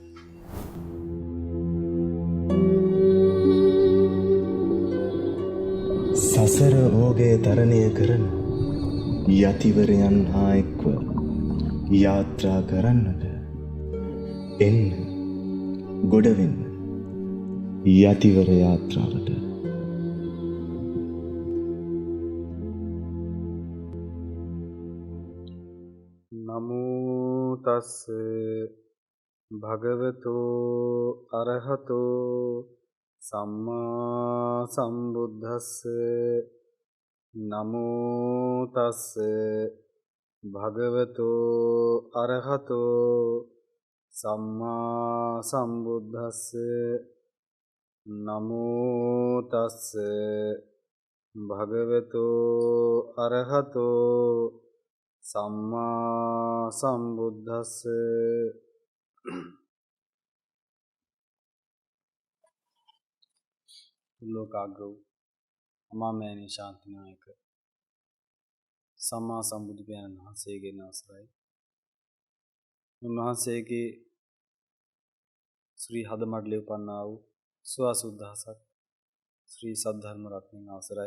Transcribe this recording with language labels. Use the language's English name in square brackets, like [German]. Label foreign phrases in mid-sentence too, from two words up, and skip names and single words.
[Sinhala] සසර ඕගය තරණය කරන යතිවරයන් හා එක්ව යාත්‍රා කරන්නට එන්න ගොඩවෙන්න යතිවර යාත්‍රාවට. [Pali] නමෝ තස්ස භගවතෝ අරහතෝ සම්මා සම්බුද්දස්ස. නමෝ තස්ස භගවතෝ අරහතෝ සම්මා සම්බුද්දස්ස. නමෝ තස්ස භගවතෝ අරහතෝ සම්මා සම්බුද්දස්ස. [Sinhala] ලෝකාග්‍ර වූ අමාමෑණී ශාන්තිනායක සම්මා සම්බුදු පියාණන් වහන්සේගේ අවසරයි. උන්වහන්සේගේ ශ්‍රී හදමඩලේ උපන්නා වූ සුවසුද්දහසක් ශ්‍රී සද්ධර්ම රත්නයන් අවසරයි.